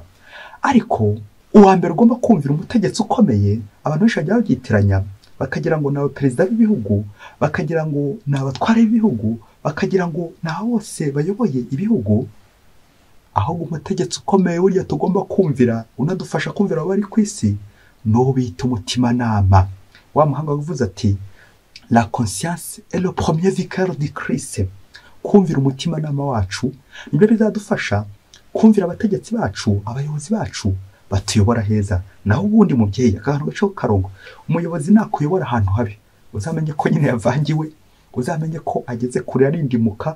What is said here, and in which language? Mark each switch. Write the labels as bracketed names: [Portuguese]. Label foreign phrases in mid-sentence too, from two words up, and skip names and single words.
[Kinyarwanda] Ariko uwa mbere ugomba kumvira umutegetsi ukomeye, abantu benshi bajya babyitiranya bakagira ngo nawe perezida w'ibihugu, bakagira ngo ni abatware b'ibihugu, bakagira ngo ni abo bose bayoboye ibihugu. Ahubwo umutegetsi ukomeye burya tugomba kumvira, unadufasha kumvira abari ku isi, n'uwo bita umutimanama. Wa muhanga wavuze ati [French] la conscience est le premier vicaire du Christ. [Kinyarwanda] Kumvira umutimanama wacu nibyo bizadufasha kumvira abategetsi bacu, abayobozi bacu batuyobora heza. Naho ubundi mubyeyi akantu gaco karongo, umuyobozi nakuyobora ahantu habi, uzamenye ko nyine yavangiwe, uzamenye ko ageze kure arindimuka.